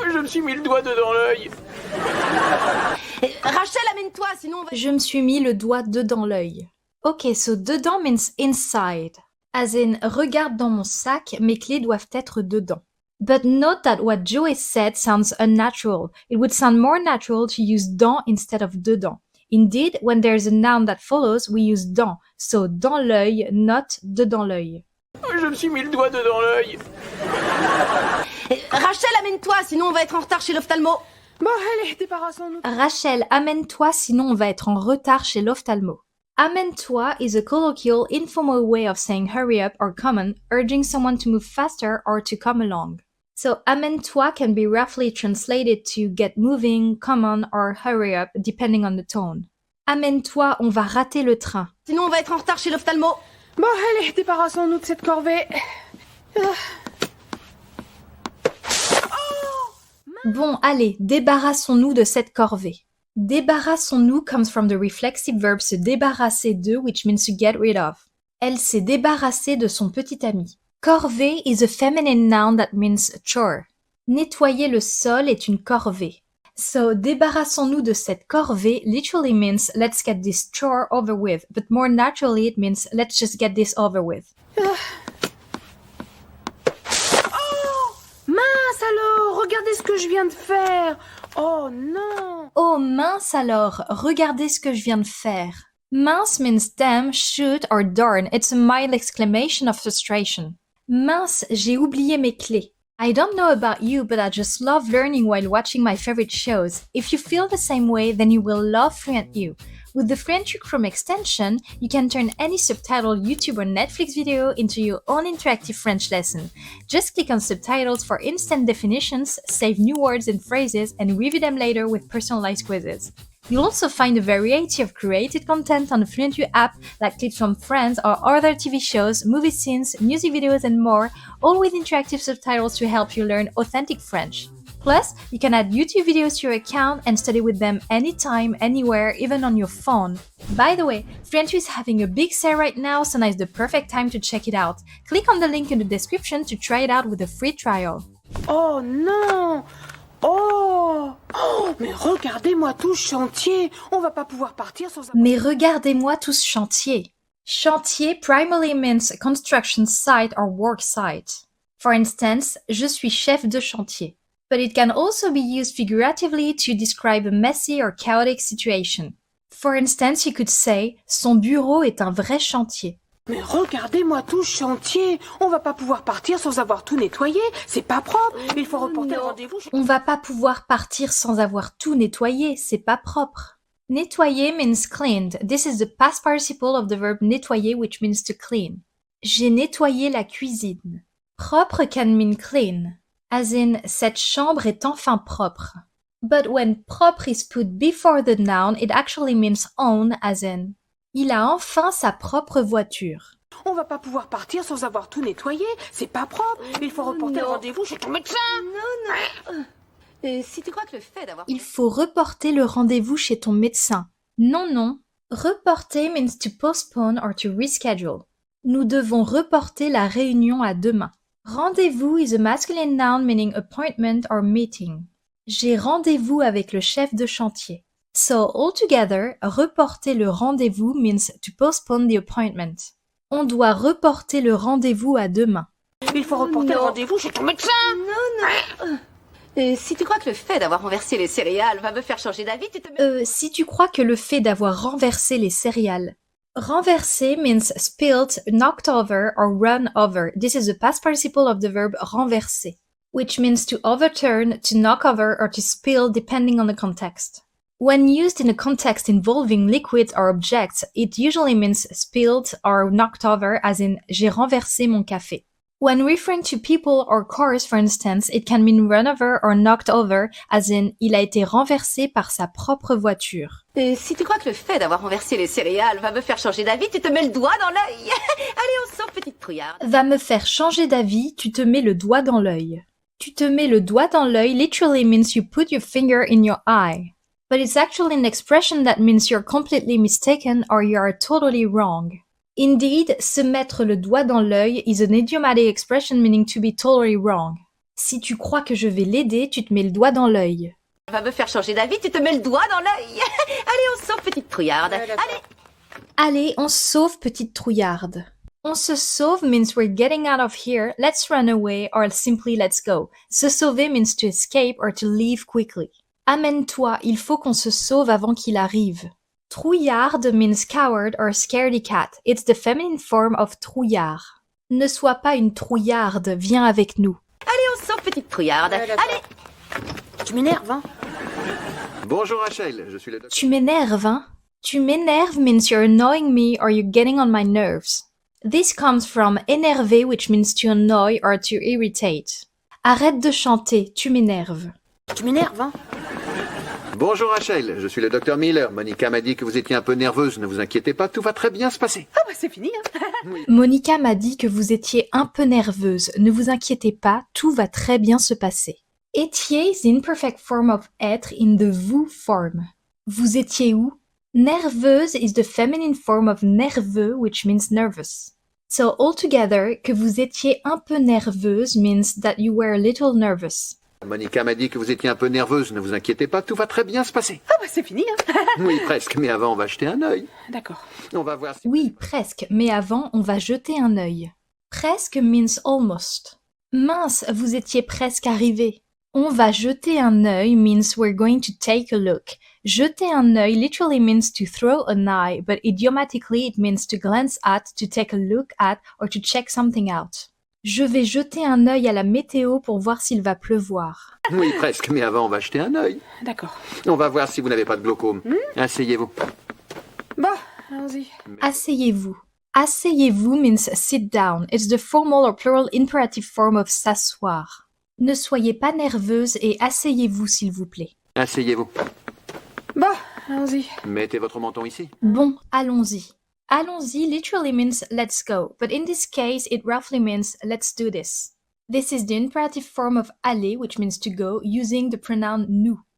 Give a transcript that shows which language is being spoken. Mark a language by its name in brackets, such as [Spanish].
[French] Je me suis mis le doigt dedans l'œil. Rachel, amène-toi, sinon on va... Je me suis mis le doigt dedans l'œil. [English] Ok, so dedans means inside. As in, [French] regarde dans mon sac, mes clés doivent être dedans. [English] But note that what Joey said sounds unnatural. It would sound more natural to use dans instead of dedans. Indeed, when there's a noun that follows, we use dans. So dans l'œil, not dedans l'œil. [French] Je me suis mis le doigt dedans l'œil. Rachel, amène-toi, sinon on va être en retard chez l'ophtalmo. Bon, allez, débarrassons-nous. Rachel, amène-toi, sinon on va être en retard chez l'ophtalmo. [English] Amène-toi is a colloquial, informal way of saying hurry up or come on, urging someone to move faster or to come along. So amène-toi can be roughly translated to get moving, come on, or hurry up, depending on the tone. [French] Amène-toi, on va rater le train. Sinon on va être en retard chez l'ophtalmo. Bon, allez, débarrassons-nous de cette corvée. Bon, allez, débarrassons-nous de cette corvée. [English] Débarrassons-nous comes from the reflexive verb se débarrasser de, which means to get rid of. [French] Elle s'est débarrassée de son petit ami. [English] Corvée is a feminine noun that means chore. [French] Nettoyer le sol est une corvée. [English] So, débarrassons-nous de cette corvée literally means let's get this chore over with, but more naturally it means let's just get this over with. [French] Mince alors, regardez ce que je viens de faire. Oh non. Oh mince alors, regardez ce que je viens de faire. [English] Mince means damn, shoot or darn. It's a mild exclamation of frustration. [French] Mince, j'ai oublié mes clés. [English] I don't know about you, but I just love learning while watching my favorite shows. If you feel the same way, then you will love Fluent U. With the Fluent U Chrome extension, you can turn any subtitled YouTube or Netflix video into your own interactive French lesson. Just click on subtitles for instant definitions, save new words and phrases, and review them later with personalized quizzes. You'll also find a variety of created content on the Fluent U app, like clips from Friends or other TV shows, movie scenes, music videos, and more, all with interactive subtitles to help you learn authentic French. Plus, you can add YouTube videos to your account and study with them anytime, anywhere, even on your phone. By the way, Fluent U is having a big sale right now, so now is the perfect time to check it out. Click on the link in the description to try it out with a free trial. [French] Oh non. Oh, mais regardez-moi tout ce chantier. On va pas pouvoir partir sans... Mais regardez-moi tout ce chantier. [English] Chantier primarily means a construction site or work site. For instance, [French] je suis chef de chantier. [English] But it can also be used figuratively to describe a messy or chaotic situation. For instance, you could say, [French] son bureau est un vrai chantier. Mais regardez-moi tout ce chantier. On va pas pouvoir partir sans avoir tout nettoyé. C'est pas propre. Il faut reporter le rendez-vous. On va pas pouvoir partir sans avoir tout nettoyé. C'est pas propre. [English] Nettoyer means cleaned. This is the past participle of the verb nettoyer, which means to clean. [French] J'ai nettoyé la cuisine. [English] Propre can mean clean. As in, cette chambre est enfin propre. But when propre is put before the noun, it actually means own, as in, [French] il a enfin sa propre voiture. On va pas pouvoir partir sans avoir tout nettoyé. C'est pas propre. Il faut reporter le rendez-vous chez ton médecin. Si tu crois que le fait d'avoir... Il faut reporter le rendez-vous chez ton médecin. Non, non. [English] Reporter means to postpone or to reschedule. [French] Nous devons reporter la réunion à demain. [English] Rendez-vous is a masculine noun meaning appointment or meeting. [French] J'ai rendez-vous avec le chef de chantier. [English] So, altogether, reporter le rendez-vous means to postpone the appointment. [French] On doit reporter le rendez-vous à demain. Il faut reporter le rendez-vous chez ton médecin. Si tu crois que le fait d'avoir renversé les céréales va me faire changer d'avis, tu te mets... Si tu crois que le fait d'avoir renversé les céréales. [English] Renverser means spilled, knocked over, or run over. This is the past participle of the verb renverser, which means to overturn, to knock over, or to spill depending on the context. When used in a context involving liquids or objects, it usually means spilled or knocked over, as in [French] j'ai renversé mon café. [English] When referring to people or cars, for instance, it can mean run over or knocked over, as in [French] il a été renversé par sa propre voiture. Si tu crois que le fait d'avoir renversé les céréales va me faire changer d'avis, tu te mets le doigt dans l'œil. Allez, on sort, petite trouillarde. Va me faire changer d'avis, tu te mets le doigt dans l'œil. [English] Tu te mets le doigt dans l'œil literally means you put your finger in your eye. But it's actually an expression that means you're completely mistaken or you are totally wrong. Indeed, se mettre le doigt dans l'œil is an idiomatic expression meaning to be totally wrong. [French] Si tu crois que je vais l'aider, tu te mets le doigt dans l'œil. Va me faire changer d'avis, tu te mets le doigt dans l'œil. Allez, on sort, petite trouillarde. Allez, on se sauve, petite trouillarde. [English] On se sauve means we're getting out of here, let's run away, or simply let's go. Se sauver means to escape or to leave quickly. [French] Amène-toi, il faut qu'on se sauve avant qu'il arrive. [English] Trouillarde means coward or scaredy cat. It's the feminine form of trouillard. [French] Ne sois pas une trouillarde, viens avec nous. Allez, on sort, petite trouillarde. Allez. Tu m'énerves, hein? Bonjour Rachel, je suis le docteur. Tu m'énerves, hein? [English] Tu m'énerves means you're annoying me or you're getting on my nerves. This comes from énerver, which means to annoy or to irritate. [French] Arrête de chanter, tu m'énerves. Tu m'énerves, hein? Bonjour Rachel, je suis le docteur Miller. Monica m'a dit que vous étiez un peu nerveuse. Ne vous inquiétez pas, tout va très bien se passer. Ah bah c'est fini, hein? Monica m'a dit que vous étiez un peu nerveuse. Ne vous inquiétez pas, tout va très bien se passer. [English] Étiez is the imperfect form of être in the vous form. [French] Vous étiez où? [English] Nerveuse is the feminine form of nerveux, which means nervous. So altogether, que vous étiez un peu nerveuse means that you were a little nervous. [French] Monica m'a dit que vous étiez un peu nerveuse. Ne vous inquiétez pas, tout va très bien se passer. Ah bah c'est fini, hein. Oui, presque, mais avant, on va jeter un œil. D'accord. On va voir si... Oui, presque, mais avant, on va jeter un œil. [English] Presque means almost. [French] Mince, vous étiez presque arrivé. [English] On va jeter un œil means we're going to take a look. Jeter un œil literally means to throw an eye, but idiomatically it means to glance at, to take a look at, or to check something out. [French] Je vais jeter un œil à la météo pour voir s'il va pleuvoir. Oui, presque, mais avant, on va jeter un œil. D'accord. On va voir si vous n'avez pas de glaucome. Asseyez-vous. Bon, allons-y. [English] Asseyez-vous. Asseyez-vous means sit down. It's the formal or plural imperative form of s'asseoir. [French] Ne soyez pas nerveuse et asseyez-vous s'il vous plaît. Asseyez-vous. Bon, allons-y. Mettez votre menton ici. Bon, allons-y. [English] Allons-y literally means let's go, but in this case it roughly means let's do this. This is the imperative form of aller, which means to go, using the pronoun nous.